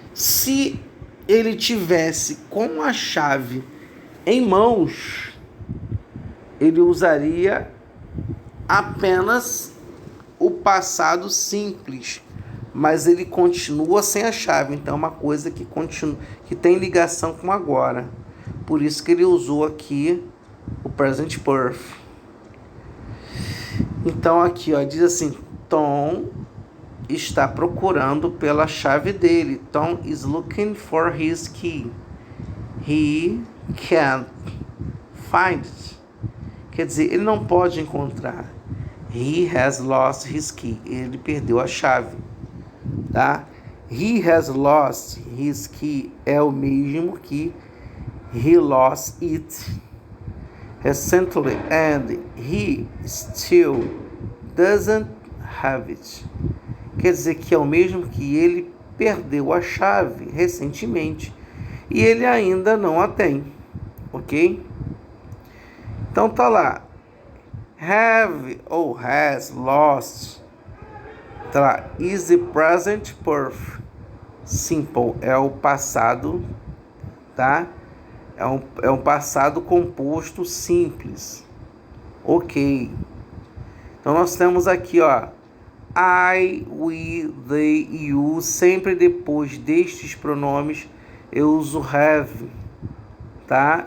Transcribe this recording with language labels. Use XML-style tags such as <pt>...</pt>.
<pt>Se ele tivesse com a chave em mãos, ele usaria apenas o passado simples, mas ele continua sem a chave. Então é uma coisa que tem ligação com agora. Por isso que ele usou aqui o present perfect. Então aqui, diz assim, Tom está procurando pela chave dele.</pt> <en>Tom is looking for his key. He can't find it.</en> <pt>Quer dizer, ele não pode encontrar.</pt> <en>He has lost his key.</en> <pt>Ele perdeu a chave, tá?</pt> <en>He has lost his key</en> <pt>é o mesmo que</pt> <en>he lost it recently and he still doesn't have it.</en> <pt>Quer dizer que é o mesmo que ele perdeu a chave recentemente e ele ainda não a tem, ok? Então tá lá, have ou has lost, tá lá,</pt> <en>is the present perfect.</en> <pt>Simple é o passado, tá? É um passado composto simples, ok? Então nós temos aqui, I, we, they, you. Sempre depois destes pronomes eu uso have, tá?</pt>